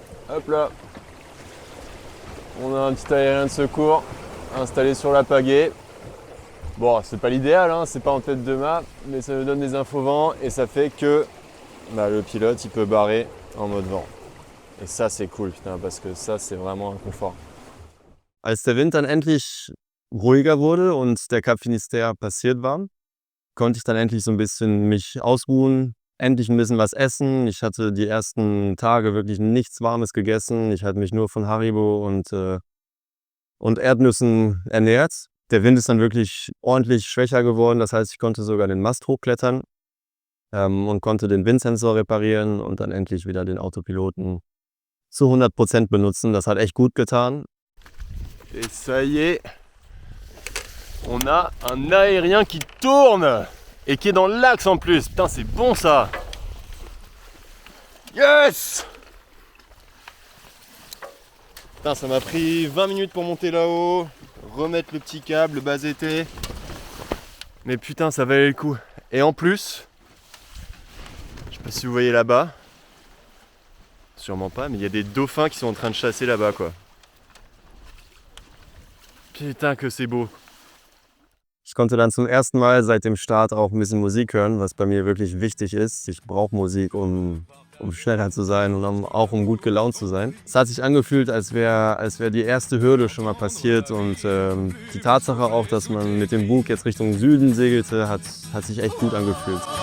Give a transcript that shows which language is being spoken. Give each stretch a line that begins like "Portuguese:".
French: Hop là, on a un petit aérien de secours installé sur la pagaie. Bon, c'est pas l'idéal, hein, c'est pas en tête de mât, mais ça nous donne des infovents et ça fait que le pilote il peut barrer en mode vent. Et ça c'est cool, putain, parce que ça c'est vraiment un confort.
German: Als der Wind dann endlich ruhiger wurde und der Cap Finisterre passiert war, konnte ich dann endlich so ein bisschen mich ausruhen, endlich ein bisschen was essen. Ich hatte die ersten Tage wirklich nichts Warmes gegessen. Ich hatte mich nur von Haribo und Erdnüssen ernährt. Der Wind ist dann wirklich ordentlich schwächer geworden. Das heißt, ich konnte sogar den Mast hochklettern und konnte den Windsensor reparieren und dann endlich wieder den Autopiloten zu 100% benutzen. Das hat echt gut getan.
French: Et ça y est, on a un aérien qui tourne et qui est dans l'axe en plus. Putain, c'est bon ça.
English: Yes!
French: Putain, ça m'a pris 20 minutes pour monter là-haut, remettre le petit câble, le bas été. Mais putain, ça valait le coup. Et en plus, je sais pas si vous voyez là-bas, sûrement pas, mais il y a des dauphins qui sont en train de chasser là-bas quoi. Putain, que c'est beau.
German: Ich konnte dann zum ersten Mal seit dem Start auch ein bisschen Musik hören, was bei mir wirklich wichtig ist. Ich brauche Musik, um schneller zu sein und auch um gut gelaunt zu sein. Es hat sich angefühlt, als wär die erste Hürde schon mal passiert und die Tatsache auch, dass man mit dem Bug jetzt Richtung Süden segelte, hat sich echt gut angefühlt.